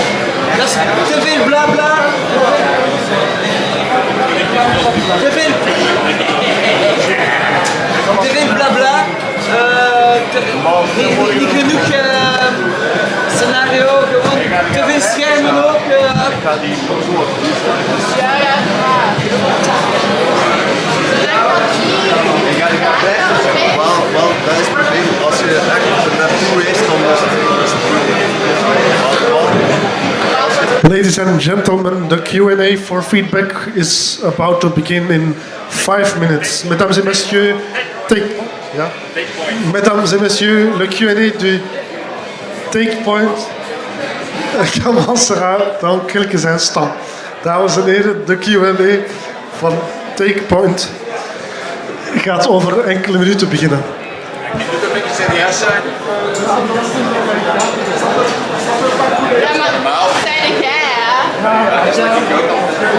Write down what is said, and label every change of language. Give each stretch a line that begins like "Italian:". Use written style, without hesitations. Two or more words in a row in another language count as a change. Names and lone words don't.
Dutch: Là, te veel blabla. Te veel blabla. Niet genoeg scenario, gewoon te veel schermen ook. Ja. Wel, dat is het probleem. Als je echt er naartoe reist, dan is het
English: Ladies and gentlemen, the Q&A for feedback is about to begin in 5 minutes.
French: Mesdames et messieurs, Mesdames et messieurs, le Q&A du Take Point commencera dans quelques instants.
Dutch: Dames en heren, de Q&A van Take Point gaat over enkele minuten beginnen. Ik moet een beetje serieus zijn. Ja, maar dat zei jij, hè? Ja, dat zeg ik ook al.